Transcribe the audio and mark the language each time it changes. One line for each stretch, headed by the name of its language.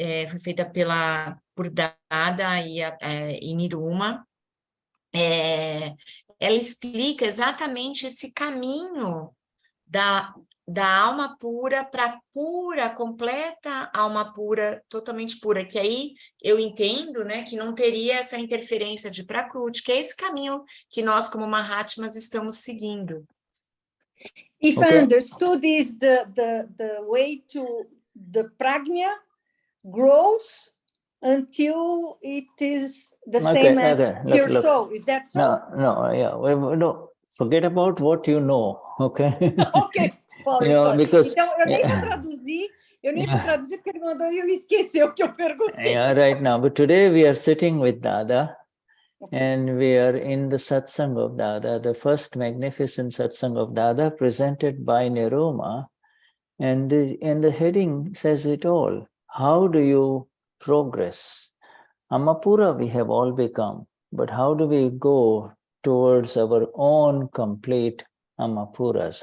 Portuguese: foi feita por Dada e Niruma, ela explica exatamente esse caminho da alma pura para pura, completa alma pura, totalmente pura, que aí eu entendo, né, que não teria essa interferência de Prakriti, que é esse caminho que nós, como Mahatmas, estamos seguindo.
English: If I understood, is the way to the prajna grows until it is the same as your soul. Is that so? No, forget about what you know, okay? Ok, sorry. Because,
Portuguese: então, eu nem vou traduzir, porque ele mandou e eu esqueci o que eu perguntei.
English: Yeah, right now. But today we are sitting with Dada, and we are in the Satsang of Dada, the first magnificent Satsang of Dada presented by Niruma, and the heading says it all. How do you progress? Amapura we have all become, but how do we go towards our own complete Amapuras?